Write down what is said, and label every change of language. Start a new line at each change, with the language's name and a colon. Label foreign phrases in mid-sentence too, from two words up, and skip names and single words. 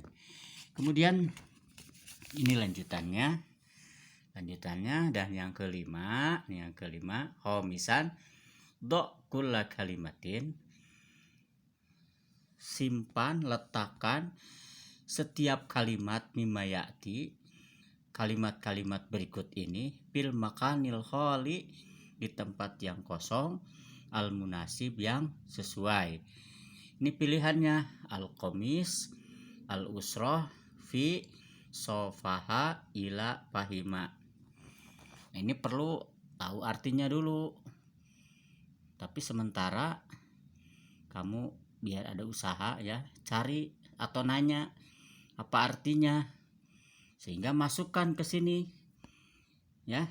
Indonesian: Kemudian ini lanjutannya dan yang kelima
Arabic: خامسا ضع كل كلمة,
Indonesian: simpan, letakkan setiap kalimat mimayati, kalimat-kalimat berikut ini,
Arabic: في المكان الخالي,
Indonesian: di tempat yang kosong, al munasib, yang sesuai. Ini pilihannya
Arabic: القميص، الأسرة، في، صفحة، إلى، فهم.
Indonesian: Nah, ini perlu tahu artinya dulu. Tapi sementara kamu biar ada usaha ya, cari atau nanya apa artinya sehingga masukkan ke sini ya.